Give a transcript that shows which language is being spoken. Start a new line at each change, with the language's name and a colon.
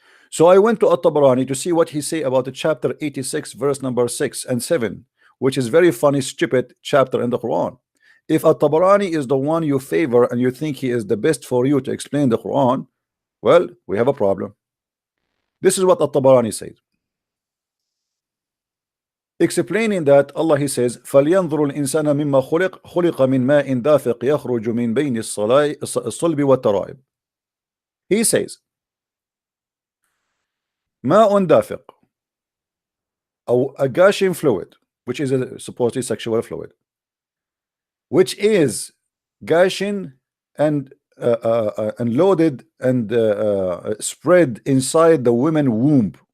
English: So I went to At-Tabarani to see what he say about the chapter 86, verse number 6 and 7, which is very funny, stupid chapter in the Quran. If At-Tabarani is the one you favor and you think he is the best for you to explain the Quran, well, we have a problem. This is what At-Tabarani said, explaining that Allah, he says,
Arabic: فَلْيَنْظُرُ الْإِنسَانَ مِمَّا خُلِقَ مِنْ مَاءٍ دَافِقٍ يَخْرُجُ مِنْ بَيْنِ الصَّلْبِ وَالتَّرَائِبِ.
English: He says,
Arabic: ماء دافق,
English: a gushing fluid, which is a supposedly sexual fluid, which is gushing and loaded and spread inside the woman womb.